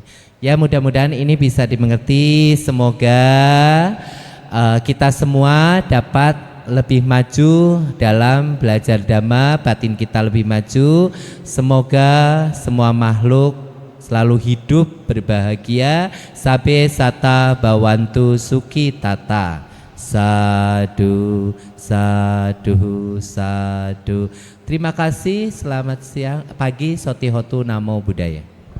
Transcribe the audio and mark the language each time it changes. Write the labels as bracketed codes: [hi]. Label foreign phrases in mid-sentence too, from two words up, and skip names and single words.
[id] Ya mudah-mudahan ini bisa dimengerti. Semoga kita semua dapat lebih maju dalam belajar dhamma, batin kita lebih maju. Semoga semua makhluk selalu hidup berbahagia. [pi] Sabe sata bawantu suki tata. Sadu, sadu, sadu. [id] Terima kasih, selamat siang, pagi, [pi] sotihotu, namo buddhaya.